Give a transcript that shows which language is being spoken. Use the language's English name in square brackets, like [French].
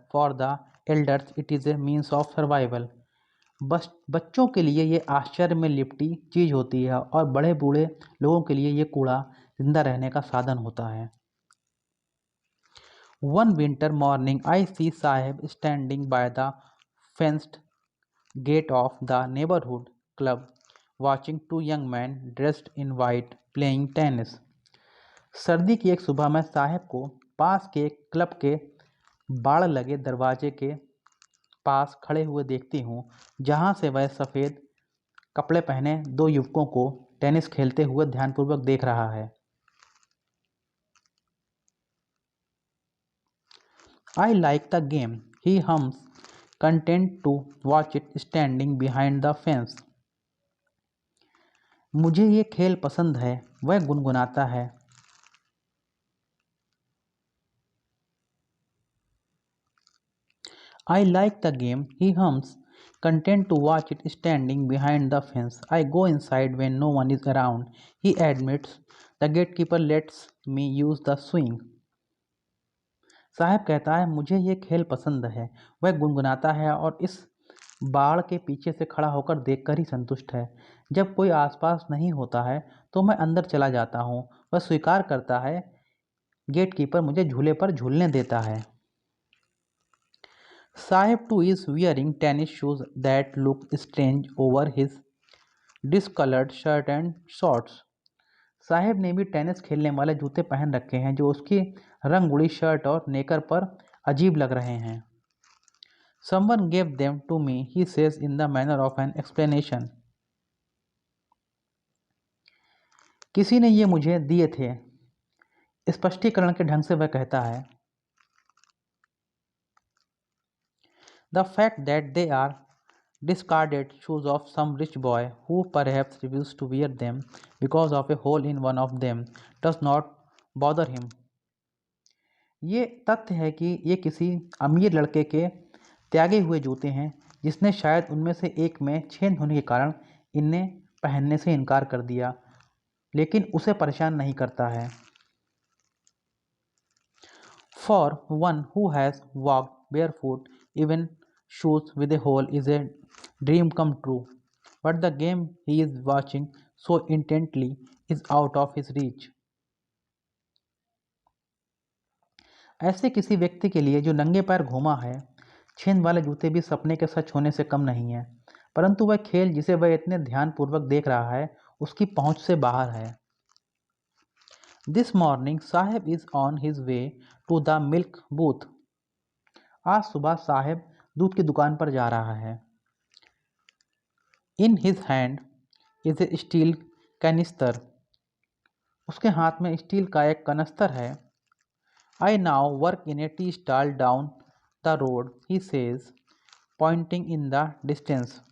[English] For the elders, it is a means of survival. [Hindi] बस बच्चों के लिए ये आश्चर्य में लिपटी चीज़ होती है और बड़े बूढ़े लोगों के लिए ये कूड़ा जिंदा रहने का साधन होता है। [English] One winter morning, I see Sahib standing by the fenced gate of the neighborhood club, watching two young men dressed in white playing tennis. [Hindi] सर्दी की एक सुबह मैं साहब को पास के क्लब के बाड़ लगे दरवाजे के पास खड़े हुए देखती हूँ, जहाँ से वह सफ़ेद कपड़े पहने दो युवकों को टेनिस खेलते हुए ध्यानपूर्वक देख रहा है। [English] I like the game, he hums, content to watch it standing behind the fence. [Hindi] मुझे ये खेल पसंद है, वह गुनगुनाता है। [English] I like the game, he hums, content to watch it standing behind the fence. I go inside when no one is around. He admits, the gatekeeper lets me use the swing. [Hindi] साहब कहता है, मुझे ये खेल पसंद है, वह गुनगुनाता है और इस बाड़ के पीछे से खड़ा होकर देखकर ही संतुष्ट है। जब कोई आसपास नहीं होता है तो मैं अंदर चला जाता हूँ। वह स्वीकार करता है, गेटकीपर मुझे झूले पर झूलने देता है। [English] Saheb too is wearing tennis shoes that look strange over his discoloured shirt and shorts. [Hindi] साहेब ने भी टेनिस खेलने वाले जूते पहन रखे हैं जो उसकी रंग उड़ी शर्ट और नेकर पर अजीब लग रहे हैं। [English] Someone gave them to me, he says in the manner of an explanation. [Hindi] किसी ने ये मुझे दिए थे, स्पष्टीकरण के ढंग से वह कहता है। [English] The fact that they are discarded shoes of some rich boy who perhaps refused to wear them because of a hole in one of them does not bother him. [Hindi] ये तथ्य है कि ये किसी अमीर लड़के के त्यागे हुए जूते हैं जिसने शायद उनमें से एक में छेद होने के कारण इन्हें पहनने से इनकार कर दिया, लेकिन उसे परेशान नहीं करता है। [English] For one who has walked barefoot, even shoes with a hole is a dream come true, but the game he is watching so intently is out of his reach. [Hindi] ऐसे किसी व्यक्ति के लिए जो नंगे पैर घूमा है, छेद वाले जूते भी सपने के सच होने से कम नहीं है, परंतु वह खेल जिसे वह इतने ध्यानपूर्वक देख रहा है उसकी पहुंच से बाहर है। [English] This morning Saheb is on his way to the milk booth. [Hindi] आज सुबह साहेब दूध की दुकान पर जा रहा है। [English] In his hand is a steel canister. [Hindi] उसके हाथ में स्टील का एक कनस्तर है। [English] I now work in a tea stall down the road, he says, pointing in the distance.